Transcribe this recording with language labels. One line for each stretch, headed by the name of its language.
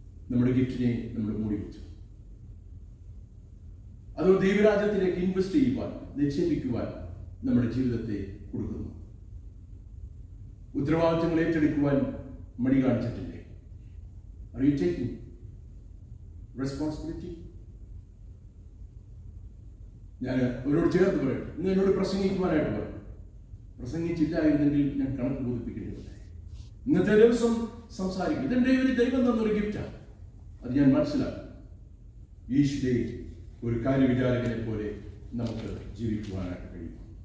Malayalam: നമ്മുടെ ഗിഫ്റ്റിനെ നമ്മൾ മൂടി വെച്ചു. അത് ദൈവരാജ്യത്തിലേക്ക് ഇൻവെസ്റ്റ് ചെയ്യുവാൻ, നിക്ഷേപിക്കുവാൻ നമ്മുടെ ജീവിതത്തെ കൊടുക്കുന്നു. ഉത്തരവാദിത്തങ്ങൾ ഏറ്റെടുക്കുവാൻ മടി കാണിച്ചിട്ടില്ലേ?
English: Are you taking responsibility?
Malayalam: ഞാൻ അവരോട് ചേർത്ത് പറയട്ടെ, ഇന്ന് എന്നോട് പ്രസംഗിക്കുവാനായിട്ട് പറയും. പ്രസംഗിച്ചില്ലായിരുന്നെങ്കിൽ ഞാൻ കണക്ക് ബോധിപ്പിക്കേണ്ടി വന്നേ. ഇന്നത്തെ ദിവസം സംസാരിക്കും. ഇതെന്റെ ഒരു ദൈവം തന്നൊരു ഗിഫ്റ്റാണ്. അത് ഞാൻ മനസ്സിലാക്കും. ഈശ്വരെ ഒരു കാര്യവിചാരകനെ പോലെ നമുക്ക് ജീവിക്കുവാനായിട്ട് കഴിയും.